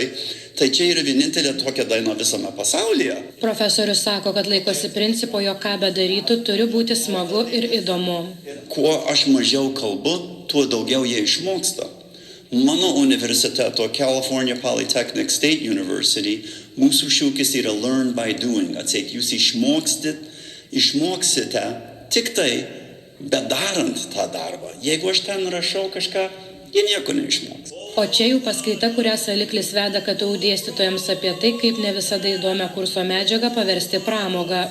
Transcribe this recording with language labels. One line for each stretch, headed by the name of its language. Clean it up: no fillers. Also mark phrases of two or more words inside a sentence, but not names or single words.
Lithuanian: Tai čia yra vienintelė tokia daina visame pasaulyje. Profesorius sako, kad laikosi principo, jog ką bedarytų, turi būti smagu ir įdomu. Kuo aš mažiau kalbu, tuo daugiau jie išmoksta. Mano universiteto, California Polytechnic State University, mūsų šūkis yra
English: learn by doing.
Lithuanian: Atseit, jūs išmoksite tik tai, bedarant tą darbą. Jeigu aš ten rašau kažką, jie nieko neišmoks. O čia jau paskaita, kurią Saliklis veda KTU dėstytojams apie tai, kaip ne visada įdomią kurso medžiagą paversti pramogą.